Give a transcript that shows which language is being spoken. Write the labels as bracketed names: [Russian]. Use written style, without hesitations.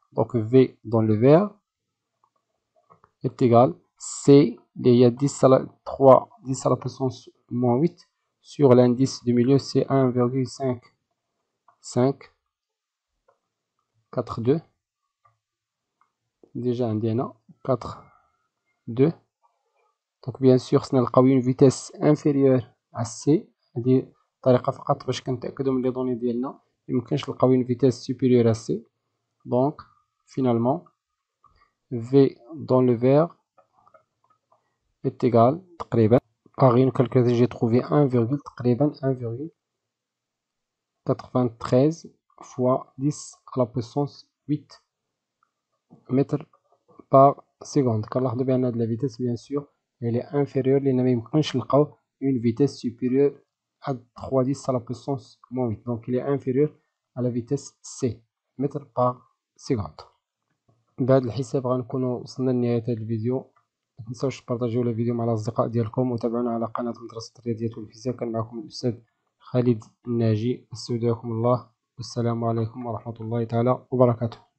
[French] Donc V dans le vert est égal C, il y a 10 à la 3, 10 à la puissance moins 8 sur l'indice du milieu, c'est 1,5542. Déjà un DNA 4,2. Donc bien sûr [Arabic] سنلقاو [French] une vitesse inférieure à C. [Arabic] هذه طريقة فقط باش كنتأكدو من لي دوني ديالنا. ميمكنش نلقاو [French] une vitesse supérieure à C. Donc finalement V dans le vert est égal [Arabic] تقريبا [French] Par une calculatrice, j'ai trouvé [Arabic] تقريبا [French] 1,93 fois 10 à la puissance 8 mètres par seconde. [Arabic] كنلاحظوا بأن هاد [French] la vitesse bien sûr elle est inférieure [Arabic] لأن ميمكنش نلقاو [French] une vitesse supérieure à 3 à la puissance moins 8. Donc il est inférieur à la vitesse c mètres par seconde. [Arabic] بهذا الحساب غنكونوا وصلنا لنهاية هذا الفيديو. متنساوش تبارطاجيو الفيديو مع الأصدقاء ديالكم وتابعونا على قناة مدرسة الرياضيات والفيزياء. كان معكم الأستاذ خالد الناجي. استودعكم الله والسلام عليكم ورحمة الله تعالى وبركاته.